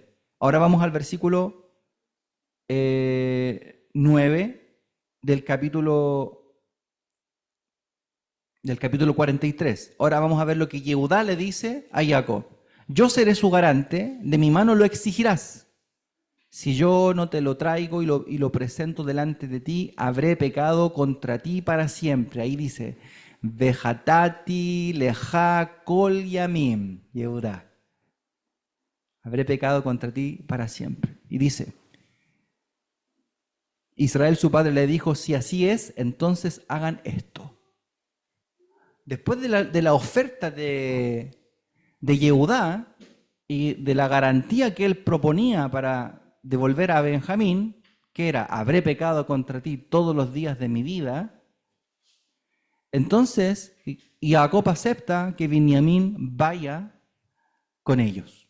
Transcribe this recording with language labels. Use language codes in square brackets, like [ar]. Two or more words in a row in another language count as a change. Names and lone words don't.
[es] Ahora vamos al versículo 9 del capítulo 43. Ahora vamos a ver lo que Yehudá le dice a Jacob. Yo seré su garante, de mi mano lo exigirás. Si yo no te lo traigo y lo presento delante de ti, habré pecado contra ti para siempre. Ahí dice, [he] וחטאתי לך כל ימים, [es] Yehudá. Habré pecado contra ti para siempre. Y dice, Israel su padre le dijo, si así es, entonces hagan esto. Después de la oferta de Yehudá y de la garantía que él proponía para devolver a Benjamín, que era, habré pecado contra ti todos los días de mi vida, entonces Jacob acepta que Benjamín vaya con ellos.